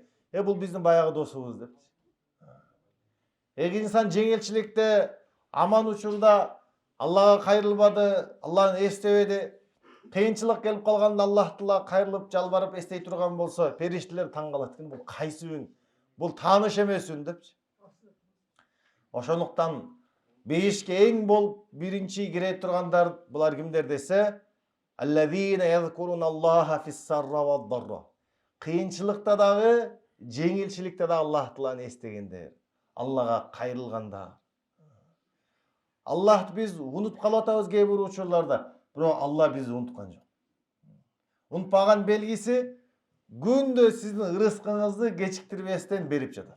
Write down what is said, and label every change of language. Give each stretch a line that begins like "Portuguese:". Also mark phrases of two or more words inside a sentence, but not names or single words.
Kyrgyz: Бул биздин баягы досубуз деп. Эгер инсан жеңилчиликте, аман учурда Аллага кайрылбады, Алланы эстебеди, кыйынчылык келип калганда Аллах Таала кайрылып, жалбарып эстей турган болсо, периштелер таң калат экен. Бул кайсы үн? Бул тааныш эмес үн депчи. Ошондуктан бейишке эң болуп биринчи кире тургандар булар кимдер десе,
Arabic: الذين يذكرون الله في السراء والضراء.
Kyrgyz: Кыйынчылыкта дагы, жеңилчиликте да Аллах Тааланы эстегендер, Аллага кайрылганда. Аллахты биз унутуп калып атабыз кээ бир учурларда, бирок Алла бизди унуткан жок. Унутпаган белгиси күндө сиздин ырыскыңызды кечиктирбестен берип жатат.